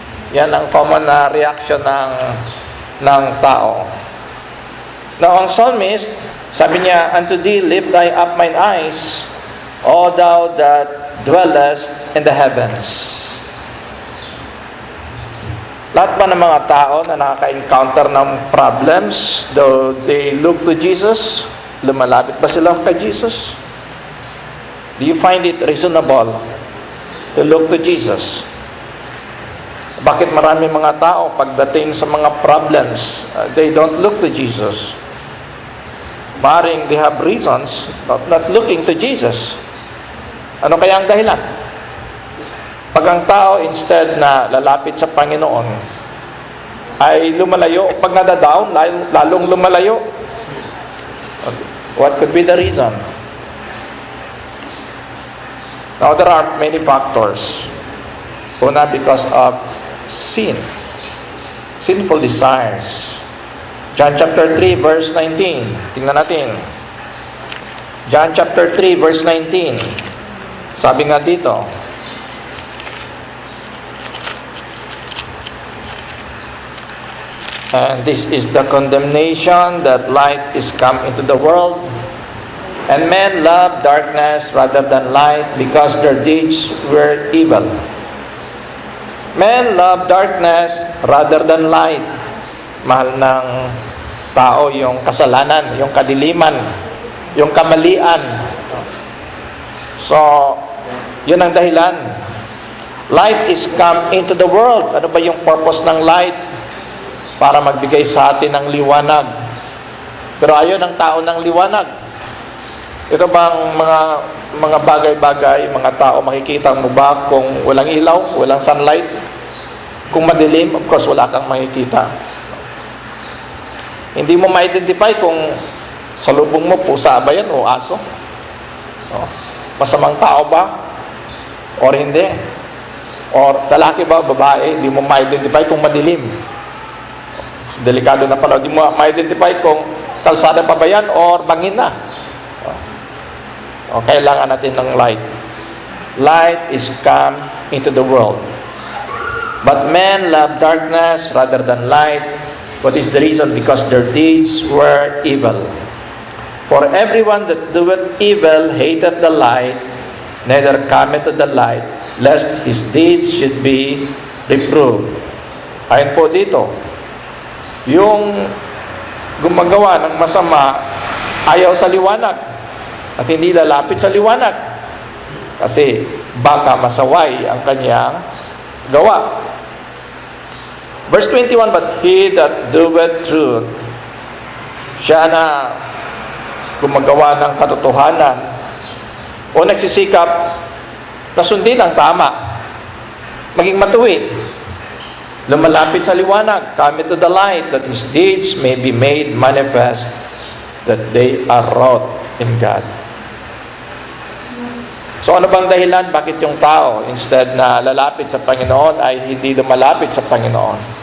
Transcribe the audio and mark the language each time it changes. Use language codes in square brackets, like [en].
[tl] Yan ang common na reaction ng tao. Now, ang psalmist, sabi niya, [en] "Unto thee lift I up mine eyes, O thou that dwellest in the heavens." [tl] Lahat ba ng mga tao na nakaka-encounter ng problems, [en] though they look to Jesus, [tl] lumalapit ba sila kay Jesus? [en] Do you find it reasonable to look to Jesus? [tl] Bakit marami mga tao pagdating sa mga problems, [en] they don't look to Jesus? Maring they have reasons of not looking to Jesus. [tl] Ano kaya ang dahilan? Pag ang tao instead na lalapit sa Panginoon ay lumalayo, pag nada-down, lalong lumalayo. [en] What could be the reason? Now, there are many factors. [tl] Una, [en] because of sin. Sinful desires. John chapter 3 verse 19. [tl] Tingnan natin. [en] John chapter 3 verse 19. Sabi nga dito, "And this is the condemnation, that light is come into the world, and men love darkness rather than light, because their deeds were evil." Men love darkness rather than light. [tl] Mahal ng tao yung kasalanan, yung kadiliman, yung kamalian. So, yun ang dahilan. [en] Light is come into the world. [tl] Ano ba yung purpose ng light? Para magbigay sa atin ng liwanag. Pero ayaw ng tao ng liwanag. Ito bang mga bagay-bagay, mga tao, makikita mo ba kung walang ilaw, walang sunlight? Kung madilim, of course, wala kang makikita. Hindi mo ma-identify kung sa lubong mo, pusa ba yan o aso? Masamang tao ba? Or hindi? Or lalaki ba, babae? Hindi mo ma-identify kung madilim. Delikado na pala. Hindi mo ma-identify kung kalsada pa ba yan or bangin na. O kailangan natin ng light. [en] Light is come into the world. But men love darkness rather than light. What is the reason? Because their deeds were evil. For everyone that doeth evil hateth the light, neither cometh to the light, lest his deeds should be reproved. [tl] Ayon po dito, yung gumagawa ng masama, ayaw sa liwanag at hindi lalapit sa liwanag kasi baka masaway ang kanyang gawa. Verse 21, [en] "But he that doeth truth," [tl] siya na gumagawa ng katotohanan o nagsisikap na sundin ang tama, maging matuwid, lumalapit sa liwanag, [en] come into the light, that his deeds may be made manifest, that they are wrought in God. [tl] So ano bang dahilan bakit yung tao instead na lalapit sa Panginoon ay hindi lumalapit sa Panginoon?